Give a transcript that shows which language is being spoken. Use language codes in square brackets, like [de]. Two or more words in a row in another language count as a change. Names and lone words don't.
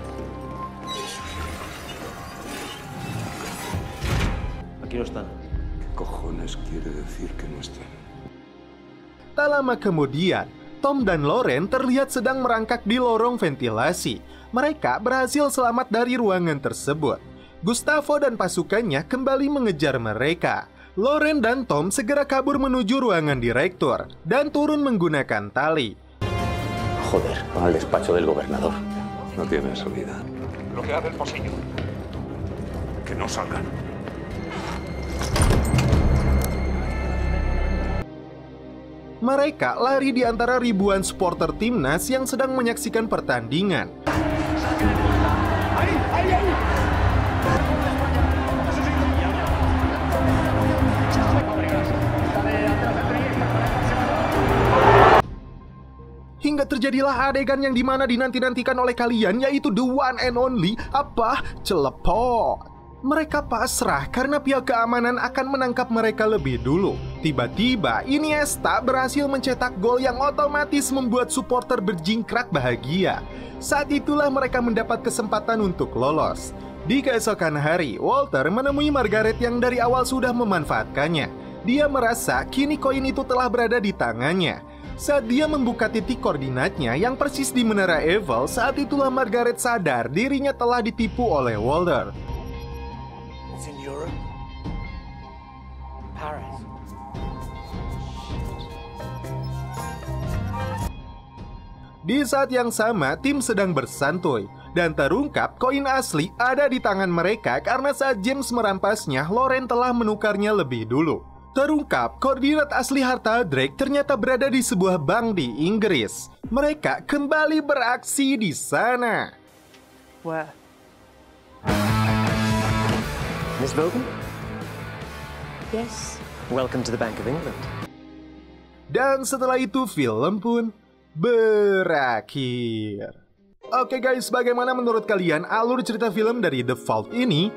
[es] Aquí no están. ¿Qué cojones quiere decir que no están? [id] Tak lama kemudian, Tom dan Lauren terlihat sedang merangkak di lorong ventilasi. Mereka berhasil selamat dari ruangan tersebut. Gustavo dan pasukannya kembali mengejar mereka. Lauren dan Tom segera kabur menuju ruangan direktur dan turun menggunakan tali. [es] Joder, van al despacho del gobernador. No tiene salida. Bloquead el pasillo. Que no salgan. [id] Mereka lari di antara ribuan supporter timnas yang sedang menyaksikan pertandingan. Hingga terjadilah adegan yang dimana dinanti-nantikan oleh kalian, yaitu [en] the one and only, [id] celepot. Mereka pasrah karena pihak keamanan akan menangkap mereka lebih dulu. Tiba-tiba Iniesta berhasil mencetak gol yang otomatis membuat supporter berjingkrak bahagia. Saat itulah mereka mendapat kesempatan untuk lolos. Di keesokan hari, Walter menemui Margaret yang dari awal sudah memanfaatkannya. Dia merasa kini koin itu telah berada di tangannya. Saat dia membuka titik koordinatnya yang persis di Menara Eiffel, saat itulah Margaret sadar dirinya telah ditipu oleh Walter. [en] It's in Europe. Paris. [id] Di saat yang sama, tim sedang bersantuy dan terungkap koin asli ada di tangan mereka karena saat James merampasnya, Lauren telah menukarnya lebih dulu. Terungkap, koordinat asli harta Drake ternyata berada di sebuah bank di Inggris. Mereka kembali beraksi di sana. [en] Where? Miss Vaughan, Yes. welcome to the Bank of England. [id] Dan setelah itu film pun berakhir. Oke guys, bagaimana menurut kalian alur cerita film dari The Vault ini?